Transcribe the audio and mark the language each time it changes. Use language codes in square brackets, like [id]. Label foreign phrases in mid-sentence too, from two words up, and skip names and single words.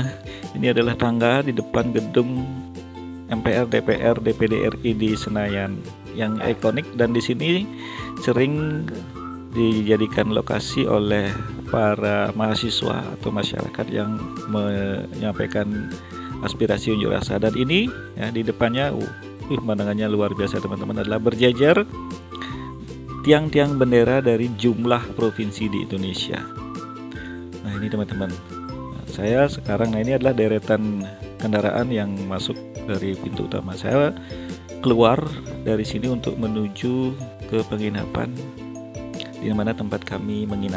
[id] Ini adalah tangga di depan gedung MPR, DPR, DPD RI di Senayan yang ikonik, dan di sini sering dijadikan lokasi oleh para mahasiswa atau masyarakat yang menyampaikan aspirasi unjuk rasa. Dan ini ya, di depannya pemandangannya luar biasa teman-teman, adalah berjajar tiang-tiang bendera dari jumlah provinsi di Indonesia. Nah, ini teman-teman, saya sekarang, ini adalah deretan kendaraan yang masuk dari pintu utama. Saya keluar dari sini untuk menuju ke penginapan di mana tempat kami menginap.